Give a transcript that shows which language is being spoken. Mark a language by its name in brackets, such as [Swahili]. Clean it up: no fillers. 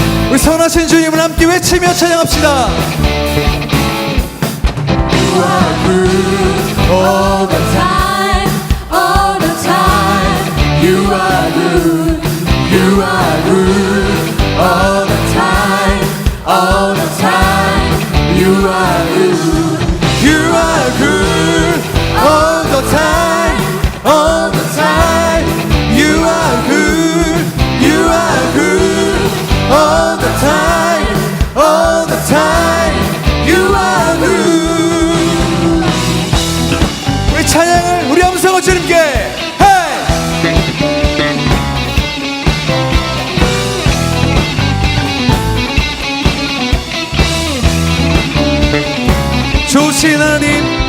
[Korean] 우리 선하신 주님을 함께 외치며 찬양합시다. [English] You are good all the time, all the time. You are good, you are good all the time, all the time. You are good, You are good all the time, all the time. You are good, you are good all the time, all the time. You are good. [Korean] 우리 찬양을 우리 함성을 주님께. Hey! 좋으신 하나님